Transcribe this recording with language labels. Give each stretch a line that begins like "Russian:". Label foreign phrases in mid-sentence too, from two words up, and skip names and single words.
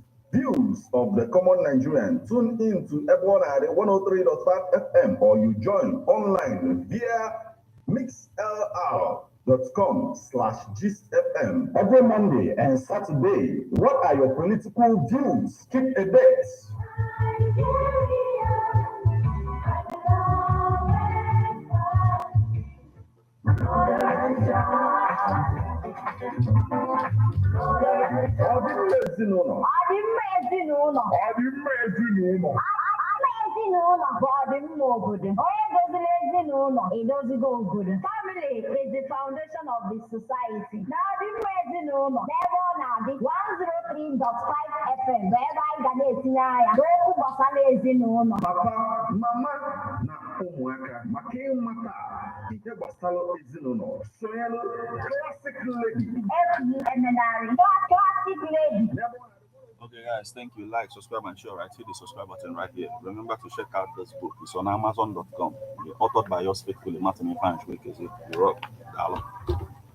English: Views of the common Nigerian. Tune in to Ebonade 103.5 FM or you join online via mixlr.com/gistfm every Monday and Saturday. What are your political views? Keep a date.
Igbo: ezinụlọ bụ ọdịmma obodo. Onye doziri ezinụlọ edozigo obodo.
English: Family is the foundation of the society.
Igbo: Na ọdịmma ezinụlọ n'ebe ọ na-adị 103.5 FM bụ ebe anyị ga na-etinye anya n'okwu gbasara ezinụlọ. Papa, mama na ụmụaka maka ịmata ihe gbasara ezinụlọ sonyelu Classic Lady. Classic Lady.
English: Okay, guys, thank you. Like, subscribe, and share. Right, hit the subscribe button right here. Remember to check out this book. It's on Amazon.com. Authored by yours faithfully, Martin Ifeanyi. You rock.